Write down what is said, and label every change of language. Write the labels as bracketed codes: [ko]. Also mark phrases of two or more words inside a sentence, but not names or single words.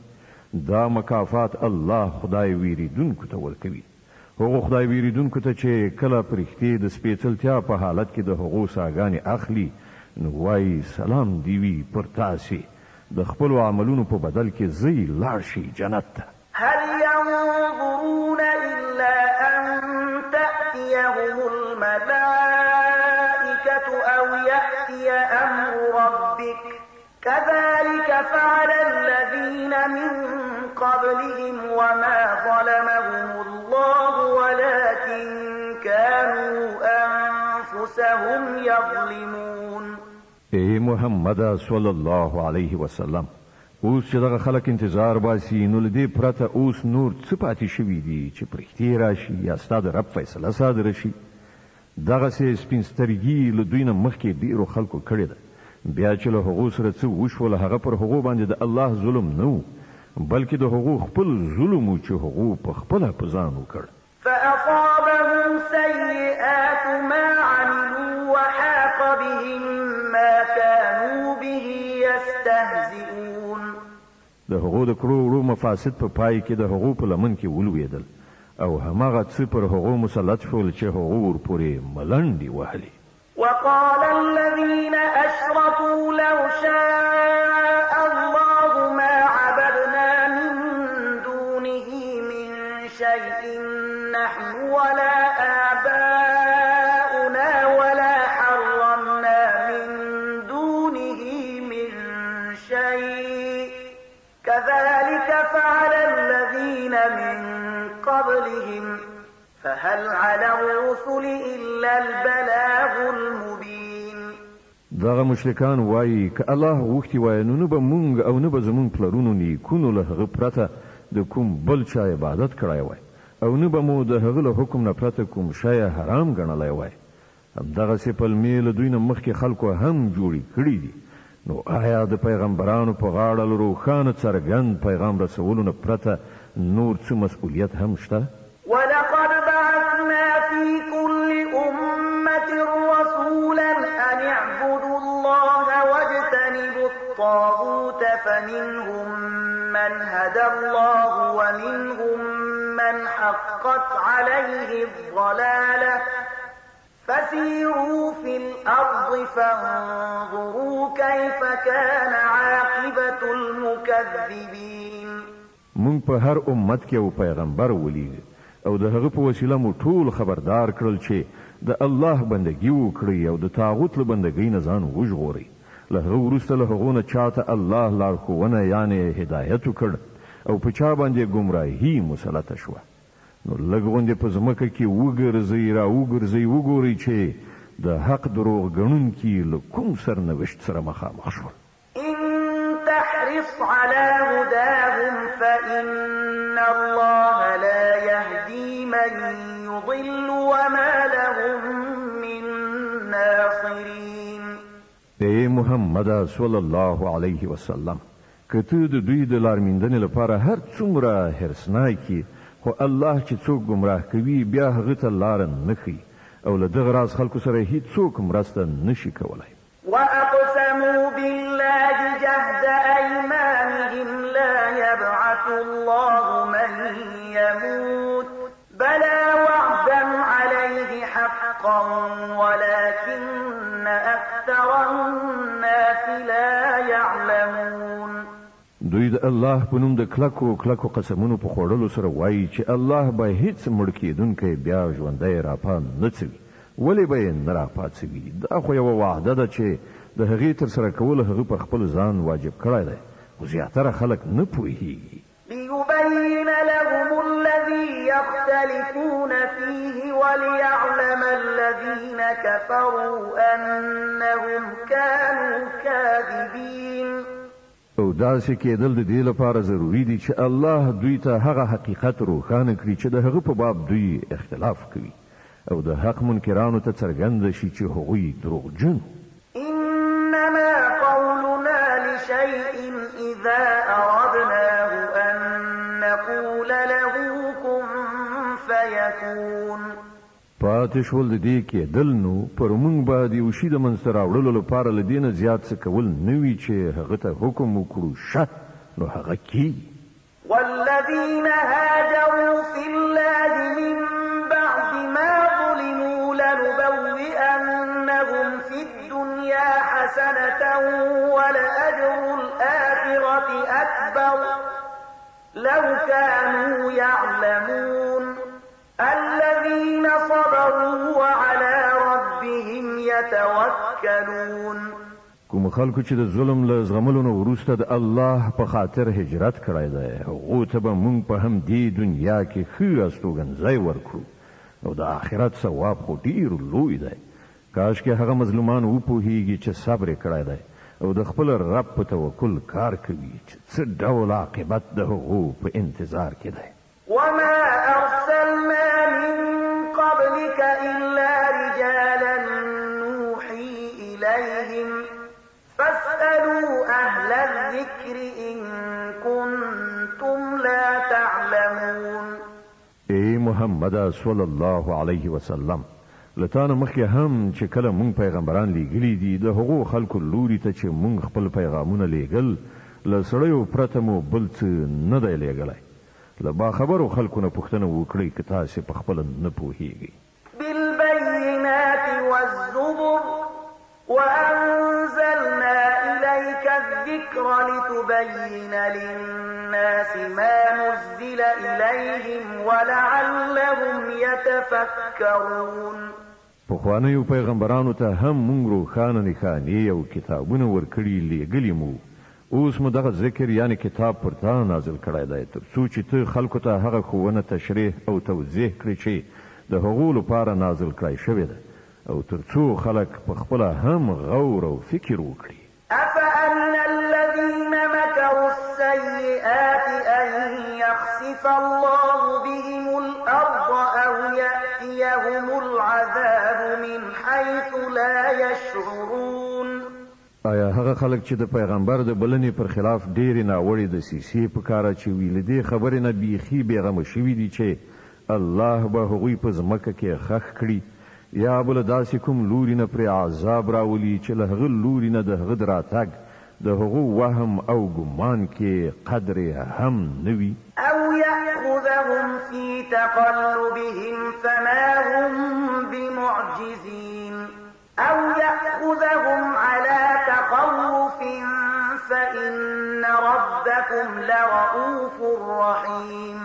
[ps] دا مکافات الله خدای ویریدونکو ته ورکوي. هغو خدای ویریدونکو ته چې کله پرښتې د سپېڅلتیا په حالت کې د هغو ساګانې اخلي نو وایي سلام دی وي پر تاسې د خپلو عملونو په بدل کې ځئ لاړ شئ جنت ته. [ar] هل ينظرون إلا أن تأتيهم الملائكة أو يأتي أمر ربك كذلك فعل الذين من قبلهم وما ظلمهم الله ولكن كانوا أنفسهم يظلمون. [ps] ای محمد [ar] صلی الله علیه وسلم [ps] اوس چې دغه خلک انتظار باسي نو له دې پرته اوس نور څه پاتې شوي دي چې پرښتې راشي یا ستا د رب فیصله صادره شي. دغسې سپین سترګي له دوی نه مخکې ډېرو خلکو کړې ده. بیا چې له هغو سره څه وشول هغه پر هغو باندې د الله ظلم نه و بلکې د هغو خپل ظلم و چې هغو په خپله په ځان وکړ. [ar] فأصابهم سيئات ما عملوا وحاق بهم ما كانوا به يستهزئون. [ps] د هغو د کړو وړو مفاسد په پای کې د هغو په لمن کې ولوېدل او هماغه څه پر هغو مسلط شول چې هغو ورپورې ملنډې وهلې. [ar] وقال الذين أشركوا لو شاء الله ما عبدنا من دونه من شيء نحن ولا آباؤنا ولا حرمنا من دونه من شيء كذلك فعل الذين من قبلهم فهل على الرسل إلا البلاغ المبين. [ps] دغه مشرکان وایي که الله غوښتي وای نو به مونږ او نه به زمونږ پلرونو نیکونو له هغه پرته د کوم بل چا عبادت کړی وای او نه به مو د هغه له حکم نه پرته کوم شی حرام ګڼلی وای. همدغسې پلمې له دوی نه مخکې خلکو هم جوړې کړي دي. نو آیا د پیغمبرانو په غاړه له روښانه څرګند پیغام رسولو نه پرته نور څه مسؤلیت هم شته؟ [ar] ولقد بعثنا في كل أمة رسولا أن اعبدوا الله واجتنبوا الطاغوت فمنهم من هدى الله ومنهم من حقت عليه الضلالة فسيروا في الأرض فانظروا كيف كان عاقبة المكذبين. [ps] مونږ په هر امت کې یو پیغمبر ولیږه او د هغه په وسیله مو ټول خبردار کړل چې د الله بندګي وکړي او د طاغوت له بندګۍ نه ځان وژغوري. له هغه وروسته له هغو نه چاته الله لارښوونه یعنې هدایت وکړ او په چا باندې ګمراهي مسلطه شوه. نو لږ غوندې په ځمکه کې وګرځئ را وګرځئ وګورئ چې د حق دروغ ګڼونکي له کوم سرنوشت سره مخامخ شول. [ar] تحرص على هداهم فإن الله لا يهدي من يضل وما لهم من ناصرين. [ps] اے محمد [ar] صلی الله علیه وسلم [ps] که ته د دوی د لارمیندنې لپاره هر څومره حرصناکي خو الله چې څوک ګمراه کوي بیا هغه ته لاره نه ښیي او له دغه راز خلکو سره هیڅوک مرسته نشي کولی. [ar] وأقسموا بالله جهد أيمانهم لا يبعث الله من يموت بلى وعدا عليه حقا ولكن أكثر الناس لا يعلمون. [ps] دوی د الله په نوم د کلکو قسمونو په خوړلو سره وایي چې الله به هیڅ مړ کېدونکی بیا ژوندی راپا نه څوي. ولې به یې نه راپاڅوي؟ دا خو یوه وعده ده چې د هغې ترسره کول هغه پر خپل ځان واجب کړی دی خو زیاتره خلک نه پوهېږي. [ar] ليبين لهم الذي يختلفون فيه وليعلم الذين كفروا أنهم كانوا كاذبين. [ps] او داسې کېدل د دې لپاره ضروري دي چې الله دوی ته هغه حقیقت روښانه کړي چې د هغه په باب دوی اختلاف کوي او د حق منکرانو ته څرګنده شي چې هغوی دروغجن. [ar] إنما قولنا لشيء إذا أردناه أن نقول له كن فيكون. [ps] پاتې شول د دې کېدل نو پر موږ باندې یو شي د منځته راوړلو لپاره له دې نه زیات څه کول نه وي چې هغه ته حکم وکړو شه نو هغه کېږي. [ar] والذين هاجروا في الله من بعد ما ظلموا لنبوئنهم في الدنيا حسنة ولأجر الآخرة أكبر لو كانوا يعلمون. الذين صبروا وعلى ربهم يتوكلون. [ps] کوم خلکو چې د ظلم له زغملو نه وروسته د الله په خاطر هجرت کړی دی هغو ته به موږ په همدې دنیا کې ښه استوګنځی ورکړو او د آخرت ثواب خو ډېر لوی دی. کاشکې هغه مظلومان وپوهیږي چې صبر یې کړی دی او د خپل رب په توکل کار کوي چې څه ډول عاقبت د هغو په انتظار کې دی. [ar] وما أرسلنا من قبلك إلا رجالا نوحي إليهم فاسألوا أهل الذكر إن كنتم لا تعلمون. [ps] اے محمد [ar] صلی الله علیه وسلم [ps] لتانه مخکې هم چې کله مونږ پیغمبران لیږلي دي د هغو خلکو لوري ته چې مونږ خپل پیغامونه لیږل له سړیو پرته مو بل څه نه دی لیږلی. له باخبرو خلکو نه پوښتنه وکړئ که تاسې په خپله نه پوهیږئ. [ar] بالبينات والزبر وأنزلنا إليك الذكر لتبين للناس ما نزل إليهم ولعلهم يتفكرون. [ps] پخوانیو پیغمبرانو ته هم مونږ روښانه نښانې او کتابونه ورکړي لیږلي مو. اوس مو دغه ذکر یعنی کتاب پر تا نازل کړی دی تر څو چې ته خلکو ته هغه ښوونه تشریح او توضیح کړي چې د هغو لپاره نازل کړی شوی ده او ترڅو خلک په خپل هم غور او فکر وکړي. [ar] أفأمن الذين مكروا السيئات أن يخسف الله بهم الأرض أو يأتيهم العذاب من حيث لا يشعرون. [ps] آیا هغه خلک چې د پیغمبر د بلنې پر خلاف ډېرې ناوړې دسیسې په کار اچوي له دې خبرې نه بیخي بېغمه شوي دي چې الله به هغوی په ځمکه کې خښ کړي یا بل داسې کوم لوري نه پرې عذاب راولي چې له هغه لوري نه د هغه د راتګ د هغو وهم او ګمان کې قدر هم نه وي. [ar] أو يأخذهم في تقلبهم فما هم بمعجزين أو يأخذهم على تخوف فإن ربكم لرؤوف رحيم.